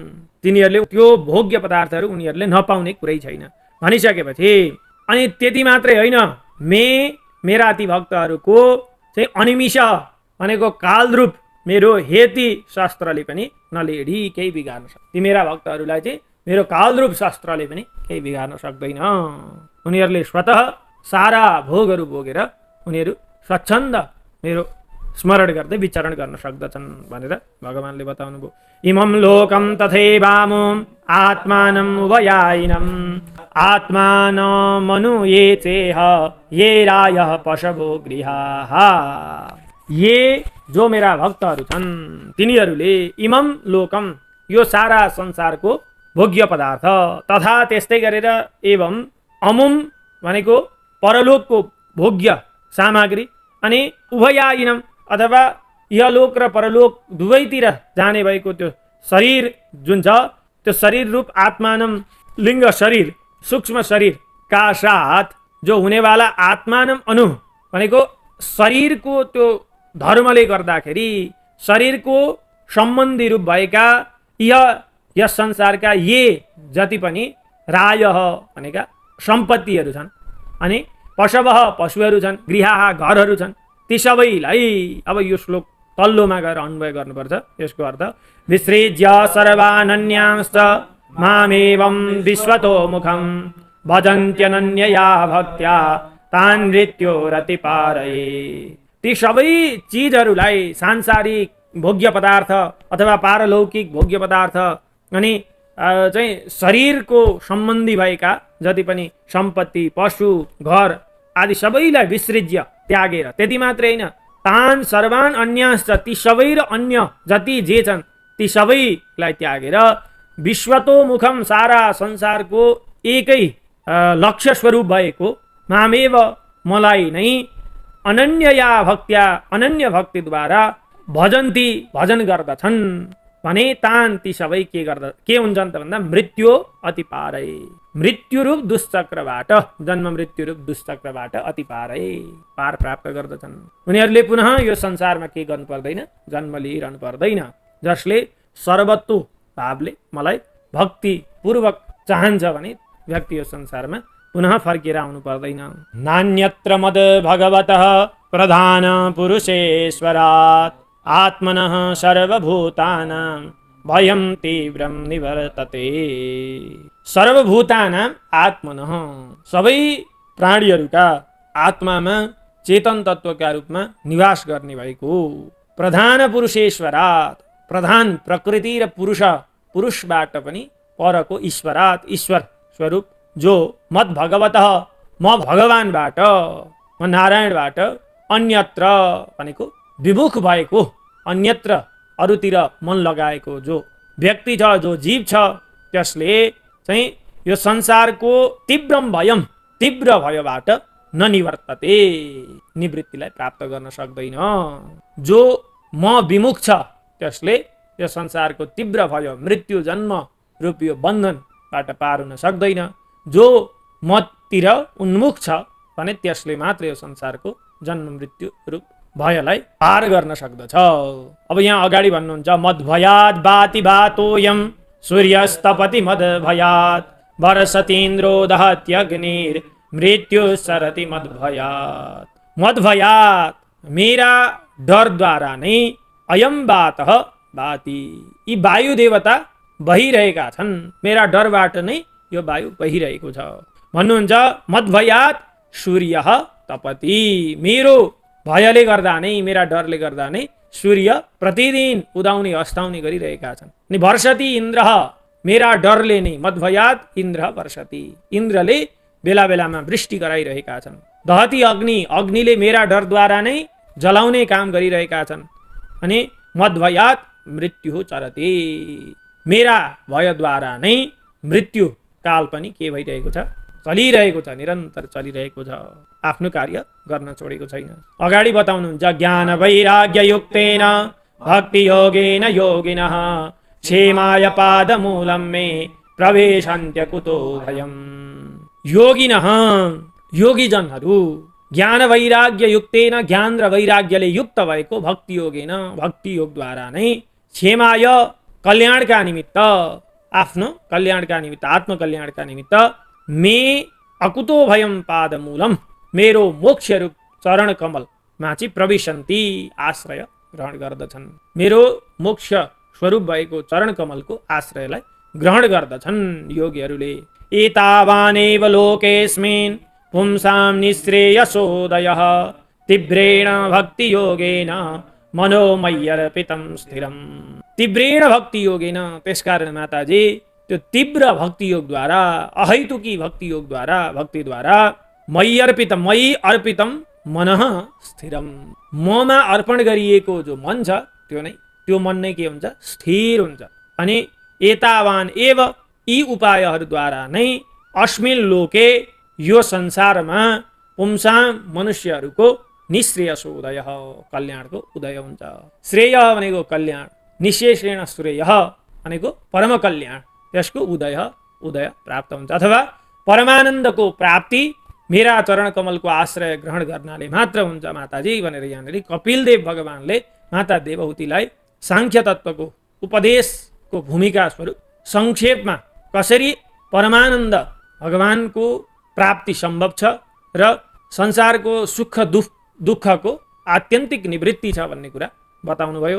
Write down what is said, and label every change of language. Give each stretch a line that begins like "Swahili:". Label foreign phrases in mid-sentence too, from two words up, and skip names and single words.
Nepali: तिनीहरूले त्यो भोग्य पदार्थहरू उनीहरूले नपाउने कुरै छैन भनिसकेपछि अनि त्यति मात्रै होइन, मेरा ती भक्तहरूको चाहिँ अनिमिष भनेको कालरूप मेरो हेती शस्त्रले पनि नलेडी केही बिगार्न सक्छ। ती मेरा भक्तहरूलाई चाहिँ मेरो कालरूप शस्त्रले पनि केही बिगार्न सक्दैन। उनीहरूले स्वतः सारा भोगहरू भोगेर उनीहरू स्वच्छन्द मेरो स्मरण गर्दै विचरण गर्न सक्दछन् भनेर भगवानले बताउनु भयो।
Sanskrit: इमं लोकं तथैवामो आत्मानं उभयायिनं आत्मानमनु ये चेह ये रायः पशवो गृहाः।
Nepali: ये जो मेरा भक्तहरू छन् तिनीहरूले
Sanskrit: इमं लोकम
Nepali: यो सारा संसारको भोग्य पदार्थ तथा त्यस्तै गरेर एवं अमुम भनेको परलोकको भोग्य सामग्री अनि उभयायिनम अथवा यलोक र परलोक दुवैतिर जाने भएको त्यो शरीर जुन छ त्यो शरीर रूप आत्मानम लिङ्ग शरीर सूक्ष्म शरीर
Hindi: का साथ जो हुनेवाला
Sanskrit: आत्मानम अनु
Nepali: भनेको शरीरको त्यो धर्मले गर्दाखेरि शरीरको सम्बन्धी रूप भएका यस संसारका ये जति पनि रायः भनेका सम्पत्तिहरू छन् अनि पशवः पशुहरू छन्, गृहाः घरहरू छन्, ती सबैलाई अब यो श्लोक तल्लोमा गएर अन्वय गर्नुपर्छ।
Sanskrit: यसको अर्थ विसृज्य सर्वानन्यांश्च मामेवं विश्वतो मुखं भजन्त्यनन्यया भक्त्या तान् मृत्योरतिपारये।
Nepali: ती सबै चिजहरूलाई सांसारिक भोग्य पदार्थ अथवा पारलौकिक भोग्य पदार्थ अनि चाहिँ शरीरको सम्बन्धी भएका जति पनि सम्पत्ति पशु घर आदि सबैलाई विसृज्य त्यागेर, त्यति मात्रै होइन
Sanskrit: तान सर्वान अन्यांश्च
Nepali: ती सबै र अन्य जति जे छन् ती सबैलाई त्यागेर
Sanskrit: विश्वतो मुखम
Nepali: सारा संसारको एकै लक्ष्य स्वरूप भएको मामेव मलाई नै
Sanskrit: अनन्यया भक्त्या
Nepali: अनन्य भक्तिद्वारा भजन्ती भजन गर्दछन् भने तान ती सबै के हुन्छन् त भन्दा मृत्यु अति पारै, मृत्युरूप दुश्चक्रबाट जन्म मृत्युरूप दुश्चक्रबाट अति पारै पार प्राप्त गर्दछन्। उनीहरूले पुनः यो संसारमा के गर्नु पर्दैन, जन्म लिइरहनु पर्दैन। जसले सर्वत्व भावले मलाई भक्ति पूर्वक चाहन्छ भने व्यक्ति यो संसारमा पुनः फर्केर आउनु पर्दैन।
Sanskrit: नान्यत्र मद भगवतः प्रधान पुरुषेश्वरात् आत्मनः सर्वभूतानां भयं तीव्रं निवर्तते। सर्वभूतानां आत्मनः
Nepali: सबै प्राणीहरूका आत्मामा चेतन तत्वका रूपमा निवास गर्ने भएको
Sanskrit: प्रधान पुरुषेश्वरात्
Nepali: प्रधान प्रकृति र पुरुषबाट पनि परको ईश्वरात् ईश्वर स्वरूप जो
Sanskrit: मद भगवतः
Nepali: म भगवानबाट म नारायणबाट अन्यत्र भनेको विमुख भएको अन्यत्र अरूतिर मन लगाएको जो व्यक्ति छ जो जीव छ त्यसले चाहिँ यो संसारको तीव्र भयबाट ननिवर्तते निवृत्तिलाई प्राप्त गर्न सक्दैन। जो म विमुख छ त्यसले यो संसारको तीव्र भय मृत्यु जन्म रूप यो बन्धनबाट पार हुन सक्दैन। जो मतिर उन्मुख छ भने त्यसले मात्र यो संसारको जन्म मृत्यु रूप भयलाई पार गर्न सक्दछ।
Sanskrit: अब यहाँ अगाडि भन्नुहुन्छ मद्भयात् बाति बातोयम सूर्यस्तपति मद्भयात् वर्षतीन्द्रो दहत्यग्निर मृत्यु सरति मद्भयात्।
Nepali: मद्भयात् मेरा डरद्वारा नै
Sanskrit: अयम बातः बाति
Nepali: यी वायु देवता बहिरहेका छन्, मेरा डरबाट नै यो वायु बहिरहेको छ भन्नुहुन्छ।
Sanskrit: मद्भयात् सूर्यः तपति
Nepali: मेरो भयले गर्दा नै मेरा डरले गर्दा नै सूर्य प्रतिदिन उदाउने अस्ताउने गरिरहेका छन्। अनि
Sanskrit: वर्षति इन्द्रः
Nepali: मेरा डरले नै
Sanskrit: मद्भयात इन्द्र वर्षति,
Nepali: इन्द्रले बेला बेलामा वृष्टि गराइरहेका छन्।
Sanskrit: दहती अग्नि,
Nepali: अग्निले मेरा डरद्वारा नै जलाउने काम गरिरहेका छन्। अनि
Sanskrit: मद्भयात मृत्यु चरति,
Nepali: मेरा भयद्वारा नै मृत्यु काल पनि के भइरहेको छ, चलिरहेको छ, निरन्तर चलिरहेको छ, आफ्नो कार्य गर्न छोडेको छैन।
Sanskrit: अगाडि बताउनुहुन्छ ज्ञान वैराग्य युक्तेन भक्ति योगेन योगिनः क्षेमाय पादमूलं मे प्रवेशन्त्य कुतो भयम्। योगिनः, योगीजनहरू ज्ञान वैराग्य युक्तेन,
Nepali: ज्ञान र वैराग्यले युक्त भएको
Sanskrit: भक्ति योगेन,
Nepali: भक्ति योगद्वारा नै क्षेमाय, कल्याणका निमित्त, आफ्नो कल्याणका निमित्त, आत्मकल्याणका निमित्त
Sanskrit: मे अकुतो भयम पादमूलम,
Nepali: मेरो मोक्ष रूप चरण कमलमा चाहिँ प्रविशन्ति, आश्रय ग्रहण गर्दछन्। मेरो मोक्ष स्वरूप भएको चरण कमलको आश्रयलाई ग्रहण गर्दछन् योगीहरूले।
Sanskrit: एतावानेव लोकेस्मिन् पुंसां निःश्रेयसोदयः तीव्रेण भक्ति योगेन मनोमय्यर्पितं स्थिरम्। तीव्रेण भक्ति योगेन,
Nepali: त्यसकारण माताजी त्यो तीव्र भक्ति योगद्वारा,
Sanskrit: अहैतुकी भक्ति
Nepali: योगद्वारा, भक्तिद्वारा
Sanskrit: मयि अर्पितम, मयि अर्पितम मनः स्थिरम,
Nepali: ममा अर्पण गरिएको जो मन छ त्यो नै, त्यो मन नै के हुन्छ, स्थिर हुन्छ। अनि
Sanskrit: एतावान एव,
Nepali: यी उपायहरूद्वारा नै
Sanskrit: अस्मिन् लोके,
Nepali: यो संसारमा पुंसां मनुष्यहरूको
Sanskrit: निःश्रेयसो उदय,
Nepali: कल्याणको उदय हुन्छ। श्रेय भनेको कल्याण, निःशेषेण श्रेय भनेको परम कल्याण, त्यसको उदय प्राप्त हुन्छ। अथवा परमानन्दको प्राप्ति मेरा चरण कमलको आश्रय ग्रहण गर्नाले मात्र हुन्छ माताजी भनेर यहाँनिर कपिलदेव भगवानले माता देवहूतिलाई सांख्य तत्त्वको उपदेशको भूमिका स्वरूप संक्षेपमा कसरी परमानन्द भगवानको प्राप्ति सम्भव छ र संसारको सुख दुःखको आत्यन्तिक निवृत्ति छ भन्ने कुरा बताउनु भयो।